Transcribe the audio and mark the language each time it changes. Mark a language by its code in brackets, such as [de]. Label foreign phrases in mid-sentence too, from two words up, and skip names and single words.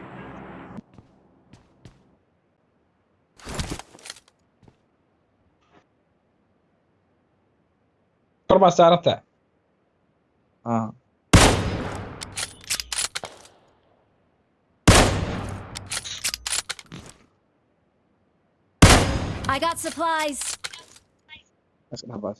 [so] kor baa saaranta. Ah. [en] I got supplies! [so] Iska dhabaas.